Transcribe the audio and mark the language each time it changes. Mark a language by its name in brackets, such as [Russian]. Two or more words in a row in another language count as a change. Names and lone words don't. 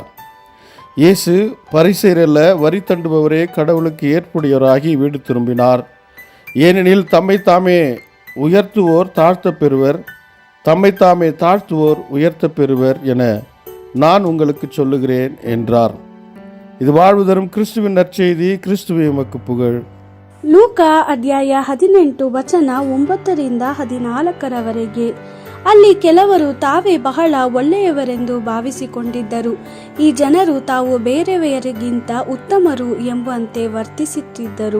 [Tamil] இயேசு, பரிசேயரல்ல, வரி தண்டுபவரே கடவுளுக்கு ஏற்புடையவராகி வீடு திரும்பினார். ஏனெனில் தம்மைத்தாமே உயர்த்துவோர் தாழ்த்தப் பெறுவர், தம்மைத்தாமே தாழ்த்துவோர் உயர்த்தப் பெறுவர் என நான் உங்களுக்கு சொல்லுகிறேன் என்றார். இது வாழ்வு தரும் கிறிஸ்துவின் நற்செய்தி. கிறிஸ்துவே உமக்கு புகழ். [Kannada] ಲೂಕಾ ಅಧ್ಯಾಯ 18 ವಚನ 9-14 ಅಲ್ಲಿ ಕೆಲವರು ತಾವೇ ಬಹಳ ಒಳ್ಳೆಯವರೆಂದು ಭಾವಿಸಿಕೊಂಡಿದ್ದರು. ಈ ಜನರು ತಾವು ಬೇರೆಯವರಿಗಿಂತ ಉತ್ತಮರು ಎಂಬಂತೆ ವರ್ತಿಸುತ್ತಿದ್ದರು.